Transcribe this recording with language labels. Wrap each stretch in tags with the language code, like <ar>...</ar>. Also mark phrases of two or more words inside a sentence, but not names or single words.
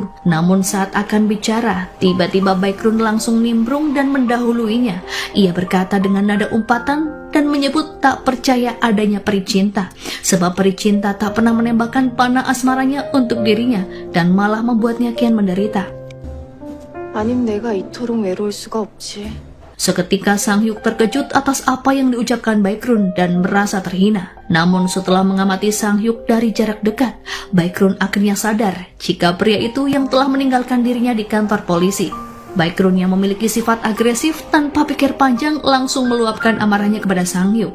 <id>Namun saat akan bicara, tiba-tiba Baekhyun langsung nimbrung dan mendahuluinya. Ia berkata dengan nada umpatan dan menyebut tak percaya adanya peri cinta, sebab peri cinta tak pernah menembakkan panah asmaranya untuk dirinya dan malah membuatnya kian menderita.</id> <ko>아님 내가 이토록 외로울 수가 없지.</ko> <id>Seketika Sang-hyuk terkejut atas apa yang diucapkan Baekhyun dan merasa terhina. Namun setelah mengamati Sang-hyuk dari jarak dekat, Baekhyun akhirnya sadar jika pria itu yang telah meninggalkan dirinya di kantor polisi. Baekhyun yang memiliki sifat agresif tanpa pikir panjang langsung meluapkan amarahnya kepada Sang-hyuk.</id>